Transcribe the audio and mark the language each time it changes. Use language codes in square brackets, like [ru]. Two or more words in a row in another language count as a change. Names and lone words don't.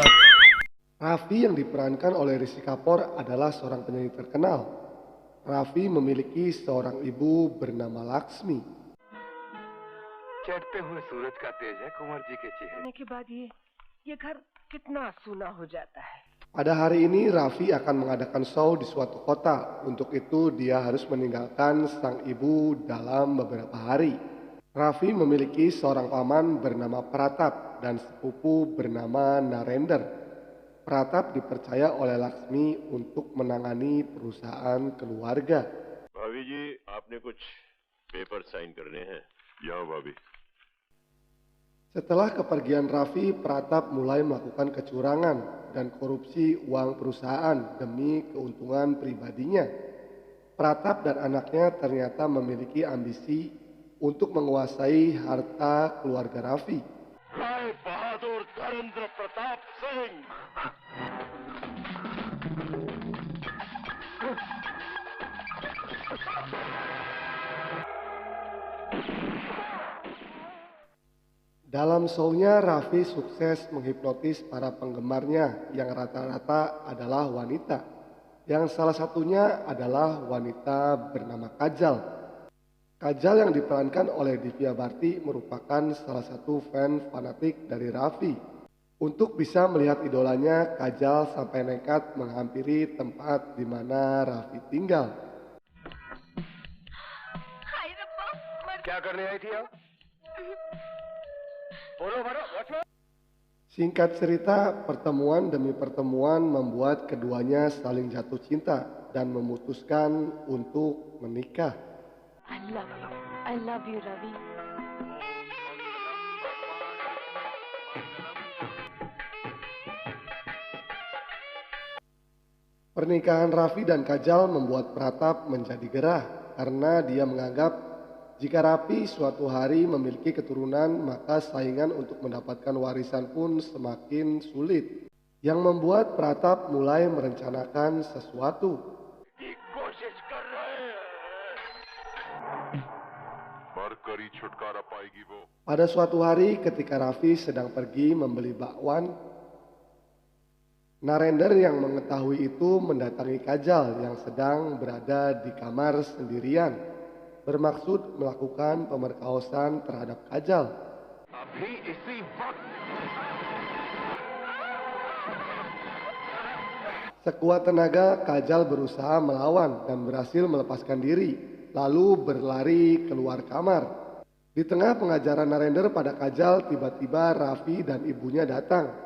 [id] Raffi yang diperankan oleh Rishi Kapoor adalah seorang penyanyi terkenal. Raffi memiliki seorang ibu bernama Laksmi. [hi] चढ़ते हुए सूरज का तेज है कुंवर जी के चेहरे के बाद ये घर कितना सूना हो जाता है. [id] Pada hari ini Raffi akan mengadakan show di suatu kota. Untuk itu dia harus meninggalkan sang ibu dalam beberapa hari. Raffi memiliki seorang paman bernama Pratap dan sepupu bernama Narender. Pratap dipercaya oleh Laksmi untuk menangani perusahaan keluarga. [hi] भाभी जी आपने कुछ पेपर साइन करने हैं. या भाभी. [id] Setelah kepergian Raffi, Pratap mulai melakukan kecurangan dan korupsi uang perusahaan demi keuntungan pribadinya. Pratap dan anaknya ternyata memiliki ambisi untuk menguasai harta keluarga Raffi. [hi] राय बहादुर धर्मेंद्र प्रताप सिंह. [id] Dalam show-nya, Raffi sukses menghipnotis para penggemarnya yang rata-rata adalah wanita. Yang salah satunya adalah wanita bernama Kajal. Kajal yang diperankan oleh Divya Bharti merupakan salah satu fan fanatik dari Raffi. Untuk bisa melihat idolanya, Kajal sampai nekat menghampiri tempat di mana Raffi tinggal. [hi] क्या करने आई थी आप? बोलो बोलो व्हाट्स. [id] Singkat cerita, pertemuan demi pertemuan membuat keduanya saling jatuh cinta dan memutuskan untuk menikah. [en] I love you, Ravi. [id] Pernikahan Raffi dan Kajal membuat Pratap menjadi gerah karena dia menganggap jika Raffi suatu hari memiliki keturunan maka saingan untuk mendapatkan warisan pun semakin sulit. Yang membuat Pratap mulai merencanakan sesuatu. [hi] कोशिश कर रहे हैं. मरकरी छुटकारा पाएगी वो. [id] Pada suatu hari ketika Raffi sedang pergi membeli bakwan, Narender yang mengetahui itu mendatangi Kajal yang sedang berada di kamar sendirian, bermaksud melakukan pemerkosaan terhadap Kajal. [hi] अभी इसी वक्त [id] Sekuat tenaga, Kajal berusaha melawan dan berhasil melepaskan diri, lalu berlari keluar kamar. Di tengah pengajaran Narender pada Kajal, tiba-tiba Raffi dan ibunya datang.